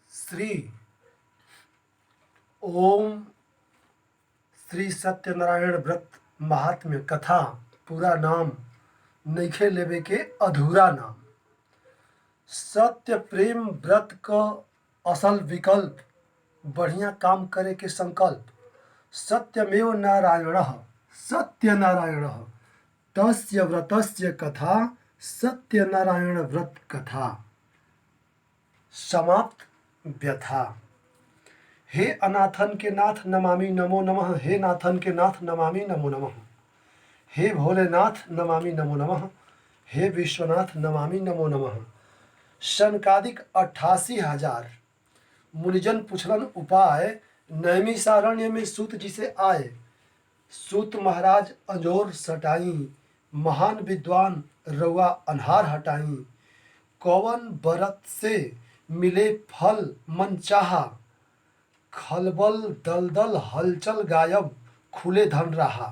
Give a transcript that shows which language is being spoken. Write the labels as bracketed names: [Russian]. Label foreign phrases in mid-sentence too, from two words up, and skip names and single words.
[Bhojpuri] श्री ओम श्री सत्यनारायण व्रत महात्म्य कथा पूरा नाम नइखे लेवे के अधूरा नाम। सत्य प्रेम व्रत क असल विकल्प बढ़िया काम करे के संकल्प। [Sanskrit] सत्यमेव नारायणः सत्यनारायणः तस्य व्रतस्य कथा सत्यनारायण व्रत कथा। समाप्त व्यथा। [Bhojpuri] हे अनाथन के नाथ [Sanskrit] नमामि नमो नमः। [Bhojpuri] हे नाथन के नाथ [Sanskrit] नमामि नमो नमः। [Bhojpuri] हे भोलेनाथ [Sanskrit] नमामि नमो नमः। हे विश्वनाथ नमामि नमो नमः। [Bhojpuri] शनकादिक 88,000 मुनिजन पुछलन उपाय। नैमिषारण्य में सूत जी से आए। सूत महाराज अंजोर सटाई। महान विद्वान रउआ अनहार हटाई। कौवन बरत से मिले फल मन चाहा। खलबल दलदल हलचल गायब खुले धन रहा।